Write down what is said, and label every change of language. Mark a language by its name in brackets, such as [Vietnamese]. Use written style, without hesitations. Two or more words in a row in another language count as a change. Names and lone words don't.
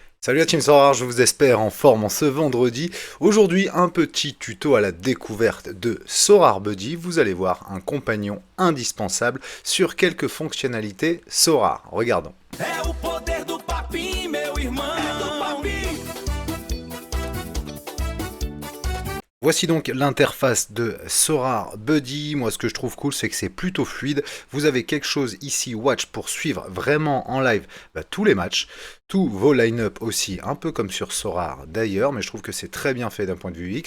[French] Salut la team Sora, je vous espère en forme en ce vendredi. Aujourd'hui, un petit tuto à la découverte de Sora Buddy. Vous allez voir un compagnon indispensable sur quelques fonctionnalités Sora. Regardons. [Portuguese] É o poder do papim, meu irmão. É do papim. [French] Voici donc l'interface de Sora Buddy. Moi, ce que je trouve cool, c'est que c'est plutôt fluide. Vous avez quelque chose ici, Watch, pour suivre vraiment en live tous les matchs. Tous vos line-up aussi, un peu comme sur Sora d'ailleurs, mais je trouve que c'est très bien fait d'un point de vue X.